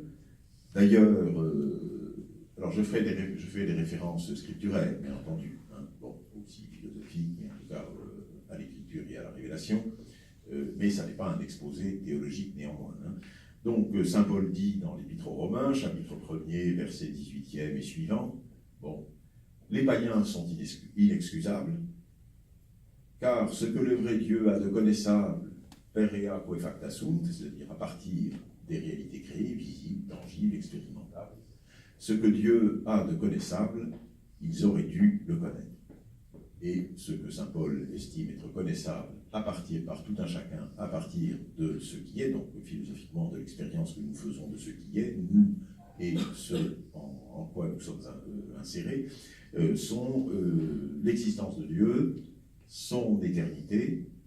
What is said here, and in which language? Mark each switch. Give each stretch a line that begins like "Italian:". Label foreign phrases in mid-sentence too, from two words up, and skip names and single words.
French: D'ailleurs, alors je fais des références scripturaires, bien entendu, hein, bon, aussi philosophiques, mais en tout cas à l'écriture et à la révélation, mais ça n'est pas un exposé théologique néanmoins. Hein. Donc saint Paul dit dans l'Épître aux Romains, chapitre 1er, verset 18e et suivant, bon, les païens sont inexcusables, car ce que le vrai Dieu a de connaissable,
Latin: perea coefacta sunt,
French: c'est-à-dire à partir des réalités créées, visibles, tangibles, expérimentables, ce que Dieu a de connaissable, ils auraient dû le connaître. Et ce que saint Paul estime être connaissable à partir, par tout un chacun, à partir de ce qui est, donc philosophiquement de l'expérience que nous faisons de ce qui est, nous et ce en quoi nous sommes insérés, sont l'existence de Dieu, son éternité,